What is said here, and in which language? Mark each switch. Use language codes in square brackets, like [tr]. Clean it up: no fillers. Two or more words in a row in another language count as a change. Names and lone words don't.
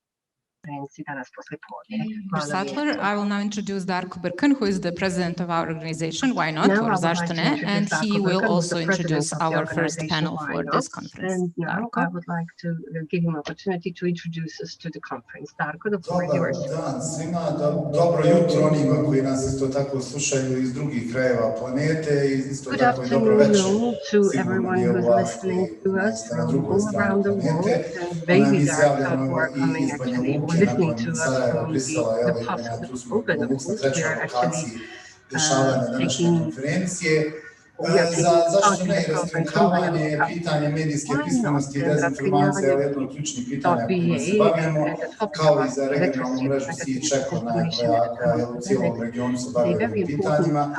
[en] Sattler, I will now introduce Darko Brkan, who is the president of our organization, Why Not, or Zašto ne, and he will also introduce our first panel for this conference. And now I would like to give him an opportunity to introduce us to the conference. Darko, the floor is yours. [bs] Dobar dan svima, dobro jutro onima koji nas isto tako slušaju iz drugih krajeva planete i isto tako i dobro večer. [en] To everyone who is listening to us from all around the world, and maybe there are some who are coming actually listening to us from the past open, of course. We are actually [bs] Zašto ne i raskrinkavanje pitanje medijske pismenosti i dezinformacije je jedno od ključnih pitanja kojima se bavimo, kao i za regionalnu mrežu SEECheck koja je u cijelom regionu se bavi ovim pitanjima.